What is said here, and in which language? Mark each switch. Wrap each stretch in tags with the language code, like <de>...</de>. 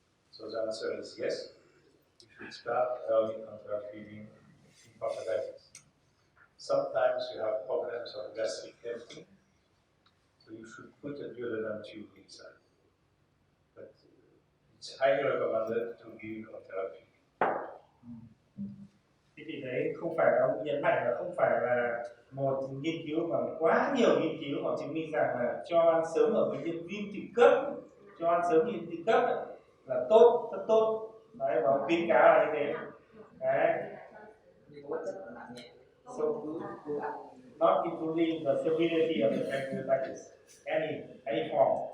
<en>So the answer is yes, we should start early enteral feeding in pancreatitis. Sometimes you have problems of gastric emptying, so you should put a duodenum tube inside. But it's highly recommended to give enteral feeding.</en> <vi>Thế thì đấy không phải là ông nhấn mạnh là không phải là một nghiên cứu mà quá nhiều nghiên cứu họ chứng minh rằng là cho ăn sớm ở bệnh nhân viêm tụy cấp, cho ăn sớm viêm tụy cấp là tốt, rất tốt. Đấy, và khuyến cáo là như thế. Đấy.</vi> <en>So, not including the severity of the pancreatitis, any form.</en>